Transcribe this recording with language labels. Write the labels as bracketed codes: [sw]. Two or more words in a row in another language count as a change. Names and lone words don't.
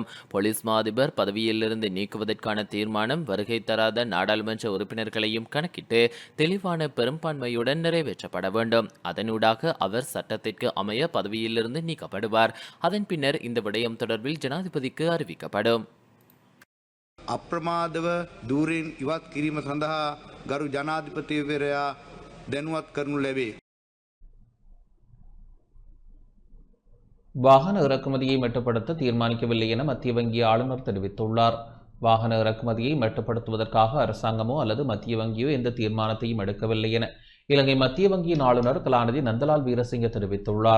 [ta] போலீஸ் மா அதிபர் பதவியிலிருந்து நீக்குவதற்கான தீர்மானம் வருகை தராத நாடாளுமன்ற உறுப்பினர்களையும் கணக்கிட்டு தெளிவான பெரும்பான்மையுடன் நிறைவேற்றப்பட வேண்டும். அதனூடாக அவர் சட்டத்திற்கு அமைய பதவியிலிருந்து நீக்கப்படுவார். அதன் பின்னர் இந்த விடயம் தொடர்பில் ஜனாதிபதிக்கு அறிவிக்கப்படும். [si] අප්‍රමාදව දූරෙන් ඉවත් කිරීම සඳහා ගරු ජනාධිපතිවරයා දැනුවත් කරනු ලැබේ. [ta] வாகன இறக்குமதியை மட்டுப்படுத்த தீர்மானிக்கவில்லை என மத்திய வங்கி ஆளுநர் தெரிவித்துள்ளார். வாகன இறக்குமதியை மட்டுப்படுத்துவதற்காக அரசாங்கமோ அல்லது மத்திய வங்கியோ எந்த தீர்மானத்தையும் எடுக்கவில்லை என இலங்கை மத்திய வங்கியின் ஆளுநர் கலாநிதி நந்தலால் வீரசிங்க தெரிவித்துள்ளார்.